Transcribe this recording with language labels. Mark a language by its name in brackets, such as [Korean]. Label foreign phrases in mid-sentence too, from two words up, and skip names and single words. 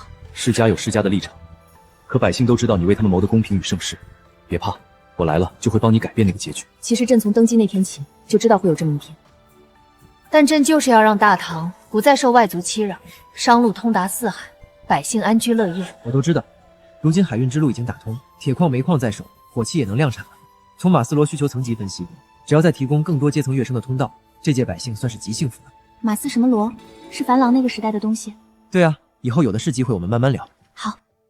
[Chinese] 世家有世家的立场，可百姓都知道你為他們謀的公平與盛世。別怕，我來了就會幫你改變那個結局。其實朕從登基那天起就知道會有這麼一天，但朕就是要讓大唐不再受外族欺擾，商路通達四海，百姓安居樂業。我都知道，如今海運之路已經打通，鐵礦煤礦在手，火器也能量產了。從馬斯洛需求層级分析，只要再提供更多階层跃升的通道，這屆百姓算是極幸福的。馬斯什麼羅？是樊郎那個時代的東西。对啊，以後有的是機會我們慢慢聊。好。